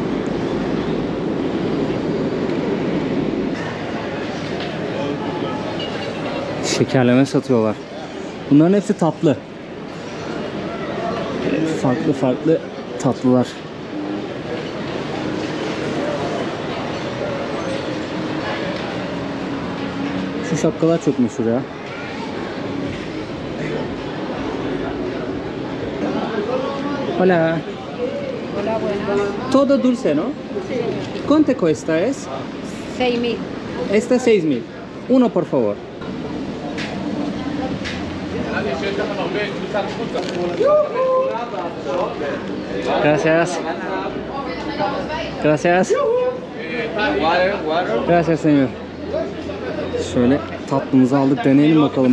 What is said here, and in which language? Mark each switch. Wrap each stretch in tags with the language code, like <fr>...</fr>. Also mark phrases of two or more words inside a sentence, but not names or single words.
<tr>Şekerleme satıyorlar. Bunların hepsi tatlı. Farklı farklı tatlılar. Şu şapkalar çok meşhur ya.</tr> <es>Hola. Hola, buenas. Todo dulce, ¿no? ¿Cuánto cuesta es? 6.000. Esta 6.000. Uno, por favor. Gracias. Gracias. Gracias, señor.</es> <tr>Şöyle tatlımızı aldık, deneyelim bakalım.</tr>